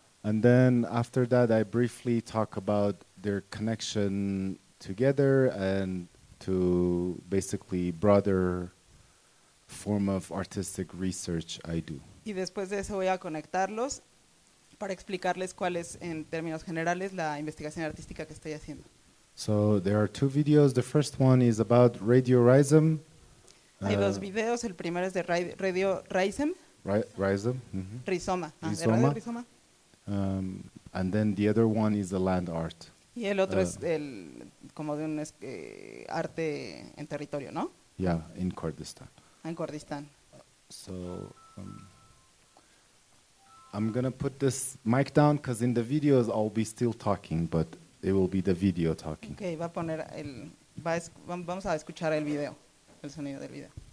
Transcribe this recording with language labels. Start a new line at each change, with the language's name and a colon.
English: And then after that, I briefly talk about their connection together and to basically broader form of artistic research I do.
Spanish: Y después de eso voy a conectarlos para explicarles cuál es, en términos generales, la investigación artística que estoy haciendo.
English: So there are two videos. The first one is about Radio Rizem.
Spanish: Hay dos videos. El primero es de Radio Rizem. Rizem. Mm-hmm. Rizoma. Ah, Rizoma. De Radio Rizoma.
English: And then the other one is the land art.
Spanish: Y el otro es el como de un arte en territorio, ¿no?
English: Yeah, in Kurdistan.
Spanish: En Kurdistán.
English: So I'm gonna put this mic down because in the videos I'll be still talking, but it will be the video talking.
Spanish: Okay, va a poner el, vamos a escuchar el video, el sonido del video.